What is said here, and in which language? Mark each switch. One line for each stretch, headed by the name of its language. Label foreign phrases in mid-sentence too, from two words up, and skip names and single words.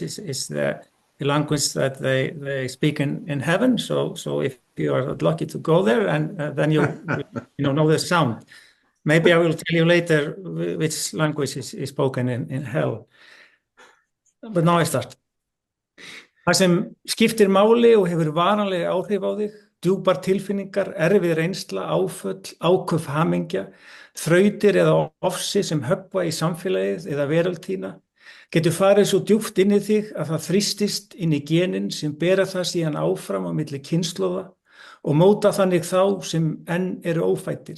English: Is the language that they speak in heaven. So if you are lucky to go there, and then you know the sound. Maybe I will tell you later which language is spoken in hell. But now I start.
Icelandic: Það sem skiptir máli og hefur varanlega áhrif á þig, djúpar tilfinningar, erfið reynsla, áföll, áköf hamingja, þrautir eða ofsi sem höggva í samfélagið eða veröldtína, getur farið svo djúpt inn í þig að það þrýstist inn í genin sem bera það síðan áfram á milli kynslóða og móta þannig þá sem enn eru ófættir.